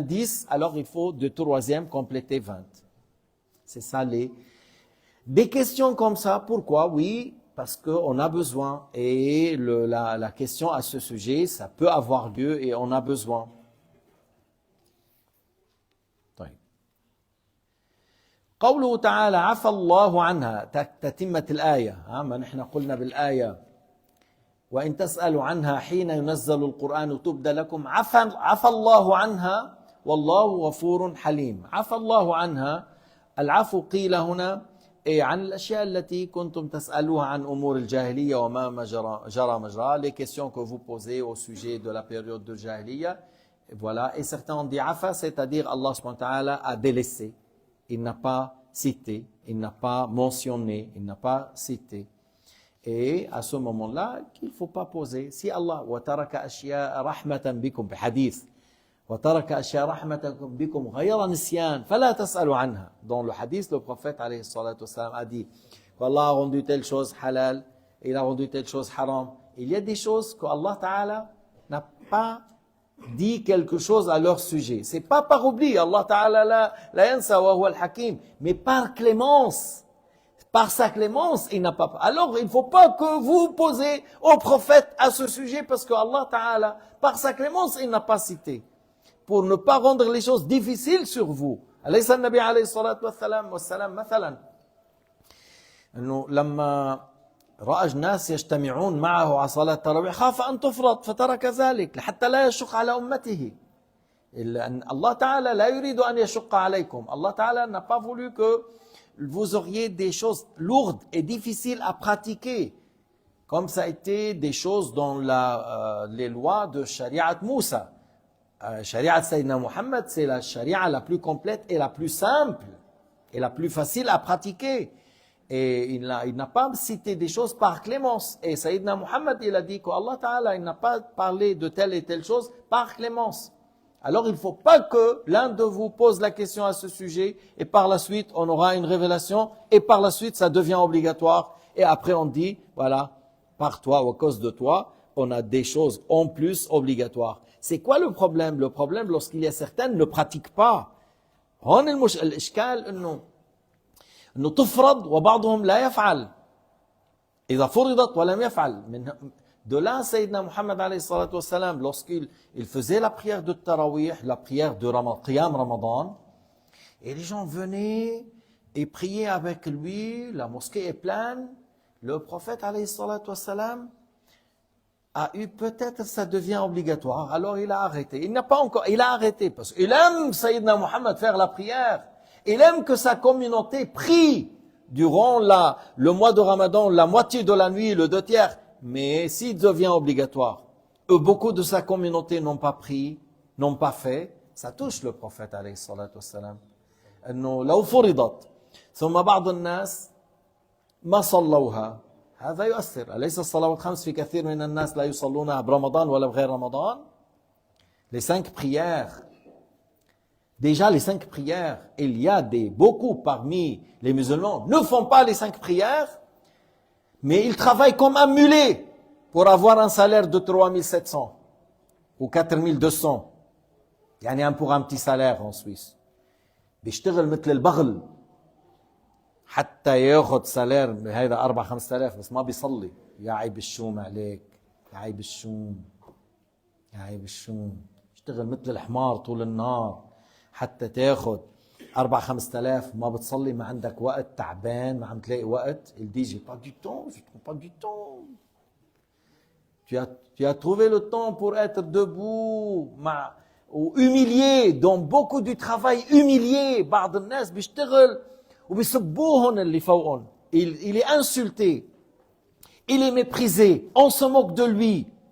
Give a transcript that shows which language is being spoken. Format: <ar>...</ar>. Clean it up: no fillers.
<fr>10, alors il faut de 3e compléter 20. C'est ça des questions comme ça, pourquoi? Oui, parce qu'on a besoin, et la question à ce sujet, ça peut avoir lieu et on a besoin.</fr> <ar>قوله تعالى عفى الله عنها تتمة الآية. ما نحن قلنا بالآية وإن تسألوا عنها حين ينزل القرآن تبدى لكم عفى الله عنها والله غفور حليم. عفى الله عنها، العفو قيل هنا عن الأشياء التي كنتم تسألوها عن أمور الجاهلية وما جرى مجرى،</ar> <fr>les questions que vous posez au sujet de la période de Jahiliya. Voilà, et certains ont dit afa, c'est-à-dire Allah subhanahu wa ta'ala a délaissé, il n'a pas cité, il n'a pas mentionné, il n'a pas cité. Et à ce moment-là, qu'il ne faut pas poser. Si</fr> <ar>Allah وَتَرَكَ أَشْيَاءَ رَحْمَةً بِكُمْ بحديث وَتَرَكَ أَشْيَاءَ رَحْمَةً بِكُمْ غَيْرَ نِسْيَانٍ فَلَا تَسْأَلُوا عَنْهَا.</ar> <fr>Dans le hadith, le prophète alayhi salatu wassalam a dit qu'Allah a rendu telle chose halal, il a rendu telle chose haram. Il y a des choses que Allah Ta'ala n'a pas dit quelque chose à leur sujet. C'est pas par oubli, Allah Ta'ala</fr> <ar>la yansa wa huwa al-hakim,</ar> <fr>mais par clémence. Par sa clémence, il n'a pas. Alors, il ne faut pas que vous posez au prophète à ce sujet parce que Allah Ta'ala, par sa clémence, il n'a pas cité. Pour ne pas rendre les choses difficiles sur vous.</fr> <ar>أليس النبي عليه الصلاة والسلام مثلا أنه لما رأى الناس يجتمعون معه على صلاة التراويح خاف أن تفرض فترك ذلك حتى لا يشق على أمته. Allah Ta'ala لا يريد أن يشق عليكم.</ar> <fr>Allah Ta'ala n'a pas voulu que vous auriez des choses lourdes et difficiles à pratiquer, comme ça a été des choses dans les lois de Shari'at Moussa. Shari'at Sayyidina Muhammad, c'est la Shari'a la plus complète et la plus simple et la plus facile à pratiquer. Et il n'a pas cité des choses par clémence. Et Sayyidina Muhammad, il a dit qu'Allah Ta'ala, il n'a pas parlé de telle et telle chose par clémence. Alors il ne faut pas que l'un de vous pose la question à ce sujet et par la suite on aura une révélation et par la suite ça devient obligatoire et après on dit voilà, par toi ou à cause de toi on a des choses en plus obligatoires. C'est quoi le problème? Le problème lorsqu'il y a certaines ne pratiquent pas.</fr> <ar>هون الإشكال إنه تفرض وبعضهم لا يفعل. إذا فرضت ولم يفعل.</ar> <fr>De là, Sayyidina Muhammad alayhi salatu wassalam, lorsqu'il faisait la prière de Tarawih, la prière de Qiyam Ramadan, et les gens venaient et priaient avec lui, la mosquée est pleine, le prophète alayhi salatu wassalam a eu peut-être ça devient obligatoire, alors il a arrêté. Il n'a pas encore, il a arrêté parce qu'il aime Sayyidina Muhammad faire la prière, il aime que sa communauté prie durant le mois de Ramadan, la moitié de la nuit, le 2/3. Mais s'il devient obligatoire, beaucoup de sa communauté n'ont pas pris, n'ont pas fait, ça touche le prophète alayhi salatu wassalam.</fr> <ar>إنه لو فرضت ثم بعض الناس ما صلوها هذا يؤثر. أليس الصلوات الخمس في كثير من الناس لا يصلونها برمضان ولا بغير رمضان.</ar> <fr>Les 5 prières. Déjà les 5 prières, il y a beaucoup parmi les musulmans ne font pas les 5 prières. Mais il travaille comme un mulet pour avoir un salaire de 3700 ou 4200.</fr> <ar>يعني</ar> <fr>pour un petit salaire en Suisse.</fr> <ar>بيشتغل مثل البغل حتى ياخذ سالير هذا 4-5 آلاف بس ما بيصلي. يا عيب الشوم عليك، يا عيب الشوم، يا عيب الشوم. يشتغل مثل الحمار طول النهار حتى تاخذ 4-5 آلاف، ما بتصلي، ما عندك وقت، تعبان، ما عم تلاقي وقت.</ar> <fr>Il dit j'ai pas du temps, je trouve pas du temps. Tu as trouvé le temps pour être debout ou humilié, dans beaucoup du travail humilié.</fr> <ar>بعض الناس بيشتغل وبيسبوهن اللي فوقهم.</ar> <fr>Il est insulté, il est méprisé, on se moque de lui.</fr>